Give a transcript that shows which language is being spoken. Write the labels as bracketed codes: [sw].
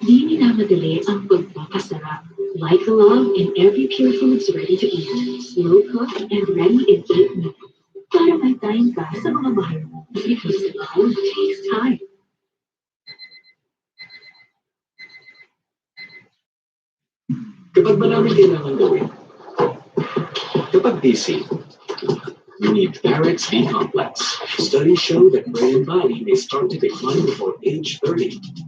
[tl] Di minamadali ang pagpapasarap. [en] Like the love in every Pure Foods ready to eat. Slow cooked and ready in 8 minutes. [tl] Para may time ka sa mga mahal mo. [en] Because love takes time. [tl] Kapag maraming kailangan gawin, kapag busy, [en] you need Barrett's B Complex. Studies show that brain and body may start to decline before age 30.